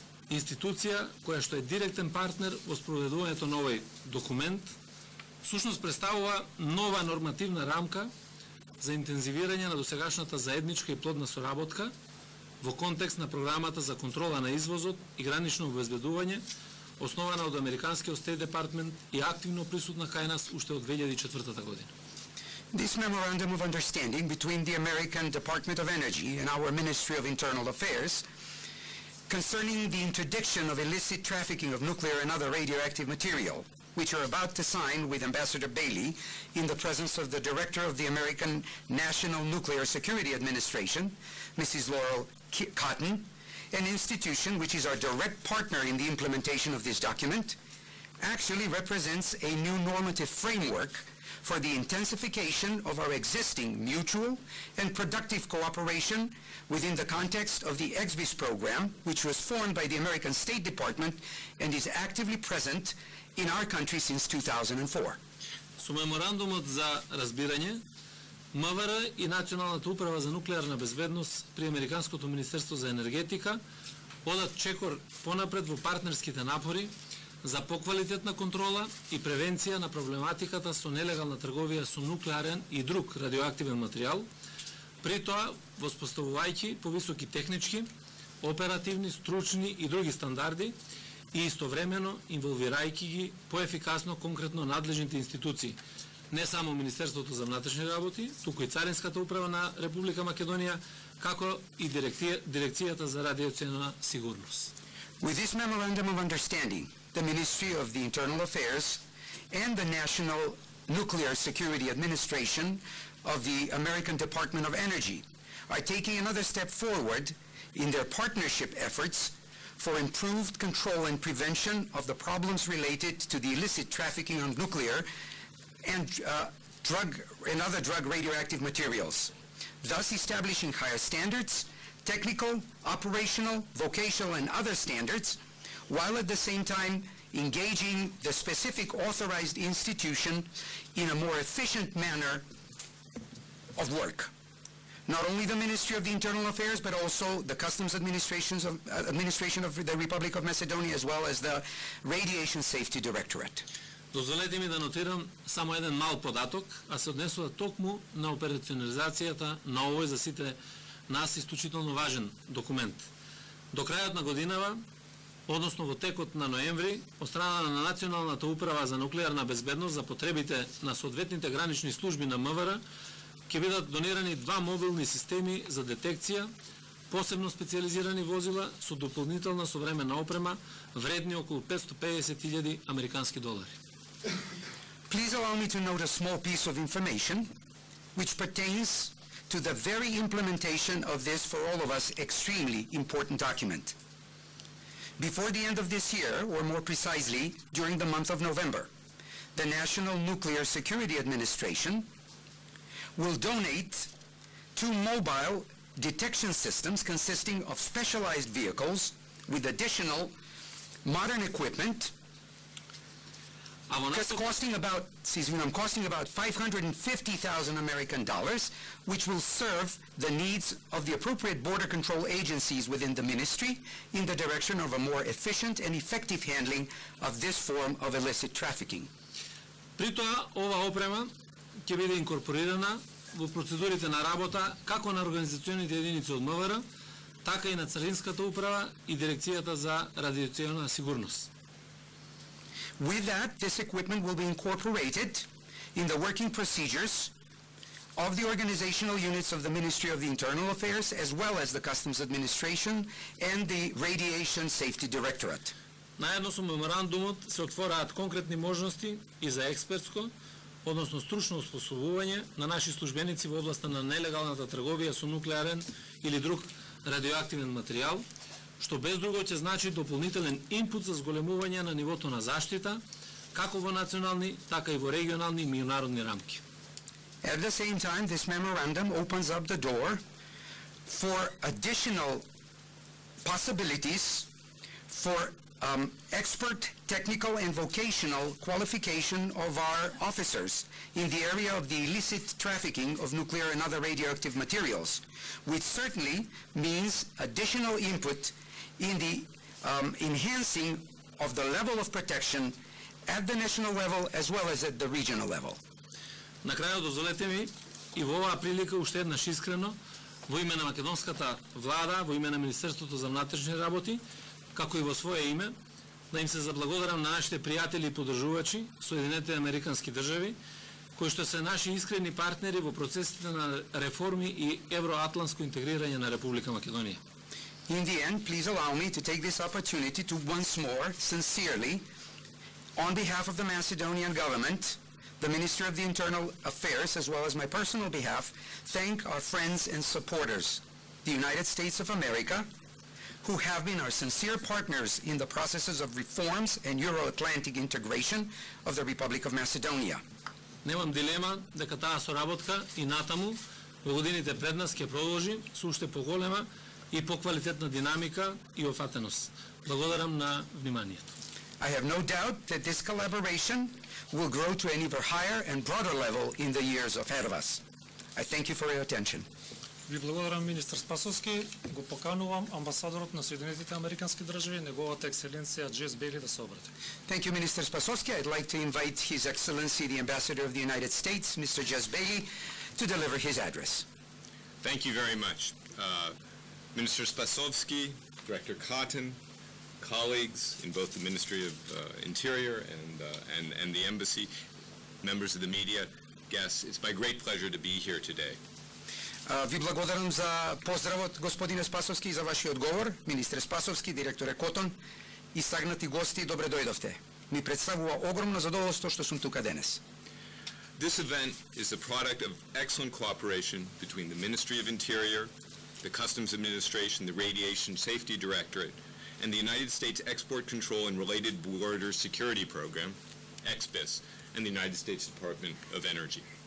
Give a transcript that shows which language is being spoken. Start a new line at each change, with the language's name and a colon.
Macedonian: институција која што е директен партнер во спроведувањето на овој документ, всушност представува нова нормативна рамка за интензивирање на досегашната заедничка и плодна соработка во контекст на програмата за контрола на извозот и гранично обезбедување, основана од Американскиот Стейт Департмент и активно присутна кај нас уште од 2004 година.
English: This memorandum of understanding between the American Department of Energy and our Ministry of Internal Affairs concerning the interdiction of illicit trafficking of nuclear and other radioactive material, which are about to sign with Ambassador Bailey in the presence of the Director of the American National Nuclear Security Administration, Mrs. Laurel Cotton, an institution which is our direct partner in the implementation of this document, actually represents a new normative framework for the intensification of our existing mutual and productive cooperation within the context of the EXBIS program, which was formed by the American State Department and is actively present in our country since 2004.
Macedonian: Со меморандумот за разбирање, МВР и Националната управа за нуклеарна безбедност при Американското Министерство за енергетика одат чекор понапред во партнерските напори за поквалитетна контрола и превенција на проблематиката со нелегална трговија со нуклеарен и друг радиоактивен материјал, при тоа воспоставувајќи повисоки технички, оперативни, стручни и други стандарди и истовремено инволвирајќи ги поефикасно конкретно надлежните институции, не само Министерството за внатрешни работи, туку и Царинската управа на Република Македонија, како и Дирекцијата за радиациона сигурност.
English: With this memorandum of understanding, the Ministry of the Internal Affairs and the National Nuclear Security Administration of the American Department of Energy are taking another step forward in their partnership efforts for improved control and prevention of the problems related to the illicit trafficking of nuclear and other drug radioactive materials, thus establishing higher standards, technical, operational, vocational, and other standards, while at the same time engaging the specific authorized institution in a more efficient manner of work. Not only the Ministry of the Internal Affairs, but also the Customs Administration of the Republic of Macedonia, as well as the Radiation Safety Directorate.
Macedonian: Дозволете ми да нотирам само еден мал податок, а се однесува токму на операционализацијата на овој за сите нас исклучително важен документ. До крајот на годинава, односно во текот на ноември, од страна на Националната управа за нуклеарна безбедност за потребите на соодветните гранични служби на МВР, ќе бидат донирани 2 мобилни системи за детекција, посебно специализирани возила со дополнителна современна опрема, вредни околу $550,000 американски долари.
English: Please allow me to note a small piece of information which pertains to the very implementation of this, for all of us, extremely important document. Before the end of this year, or more precisely, during the month of November, the National Nuclear Security Administration will donate 2 mobile detection systems consisting of specialized vehicles with additional modern equipment costing about $550,000 American dollars, which will serve the needs of the appropriate border control agencies within the ministry in the direction of a more efficient and effective handling of this form of illicit trafficking.
Macedonian: При тоа, ова опрема ќе биде инкорпорирана во процедурите на работа како на организационите единици од МВР, така и на Царинската управа и Дирекцијата за радиационна сигурност.
English: With that, this equipment will be incorporated in the working procedures of the organizational units of the Ministry of the Internal Affairs, as well as the Customs Administration and the Radiation Safety Directorate.
Macedonian: Наедно со меморандумот се отвораат конкретни можности и за експертско, односно стручно осposobување на наши службеници во областа на нелегалната трговија со нуклеарен или друг радиоактивен материјал, што без друго ќе значи дополнителен инпут за зголемување на нивото на заштита, како во национални, така и во регионални и меѓународни рамки.
English: At the same time, this memorandum opens up the door for additional possibilities for expert technical and vocational qualification of our officers in the area of the illicit trafficking of nuclear and other radioactive materials, which certainly means additional input in the enhancing of the level of protection at the national level as well as at the regional level.
Macedonian: На крајот дозволете ми и во оваа прилика уште еднаш искрено во име на македонската влада, во име на Министерството за внатрешни работи, како и во свое име, да им се заблагодарам на нашите пријатели и поддржувачи, Соединетите Американски држави, кои што се наши искрени партнери во процесите на реформи и евроатлантско интегрирање на Република Македонија.
English: In the end, please allow me to take this opportunity to once more, sincerely, on behalf of the Macedonian government, the Ministry of the Internal Affairs, as well as my personal behalf, thank our friends and supporters, the United States of America, who have been our sincere partners in the processes of reforms and Euro-Atlantic integration of the Republic of Macedonia.
Macedonian: Немам дилема дека таа соработка и натаму во годините пред нас ќе продолжи со уште поголема и поквалитетна динамика и офатеност. Благодарам на вниманието.
English: I have no doubt that this collaboration will grow to an even higher and broader level in the years ahead of us. I thank you for your attention.
Macedonian: Ви благодарам, министр Спасовски. Го поканувам амбасадорот на Соединетите Американски држави, неговата екселенција Джес Бейли, да се обрати.
English: Thank you, Minister Spasovski. I'd like to invite His Excellency, the Ambassador of the United States, Mr. Jess Bailey, to deliver his address. Thank you very much. Minister Spasovski, Director Cotton, colleagues in both the Ministry of Interior and the Embassy, members of the media, guests, it's my great pleasure to be here today.
Macedonian: Ви благодарам за поздравот, господине Спасовски, и за вашиот говор. Министре Спасовски, директоре Котон, истагнати гости, добре дојдовте. Ми представува огромно задоволство што сум тука денес.
English: This event is a product of excellent cooperation between the Ministry of Interior, the Customs Administration, the Radiation Safety Directorate, and the United States Export Control and Related Border Security Program, EXBIS, and the United States Department of Energy.